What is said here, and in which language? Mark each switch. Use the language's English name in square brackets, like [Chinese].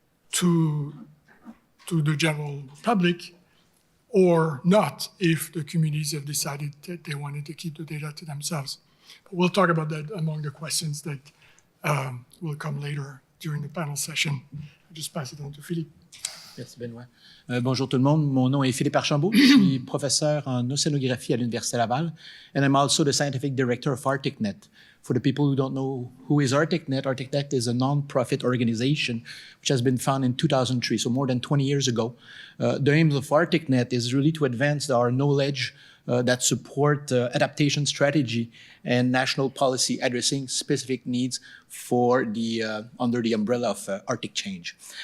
[English] to the general public, or not if the communities have decided that they wanted to keep the data to themselves. But we'll talk about that among the questions that will come later during the panel session. I'll just pass it on to Philippe. [French] Merci Benoît. Bonjour tout le monde, mon nom est Philippe Archambault, je suis professeur en océanographie à l'Université Laval, [English] and I'm also the scientific director of ArcticNet. For the people who don't know who is ArcticNet, ArcticNet is a non-profit organization which has been founded in 2003, so more than 20 years ago. The aim of ArcticNet is really to advance our knowledge that support adaptation strategy and national policy addressing specific needs for under the umbrella of Arctic change.